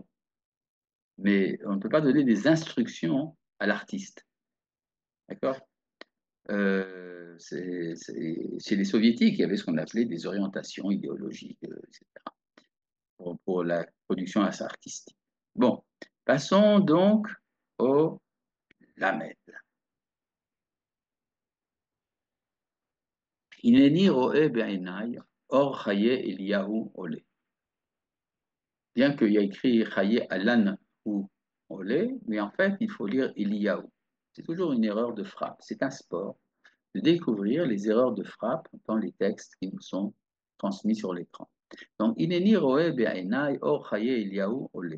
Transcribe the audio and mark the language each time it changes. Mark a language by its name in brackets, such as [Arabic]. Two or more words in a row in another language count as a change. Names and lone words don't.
[French] Mais on ne peut pas donner des instructions à l'artiste. D'accord? Chez les soviétiques, il y avait ce qu'on appelait des orientations idéologiques, etc., pour la production artistique. Bon, passons donc au Lamed. [Hebrew] הנני רואה בעיני אור חיי אליהו עולה. [French] Bien qu'il y a écrit chaye Alan ou ole, mais en fait, il faut lire Eliyahu. C'est toujours une erreur de frappe. C'est un sport de découvrir les erreurs de frappe dans les textes qui nous sont transmis sur l'écran. Donc, [Hebrew] הנני רואה בעיני אור חיי אליהו עולה.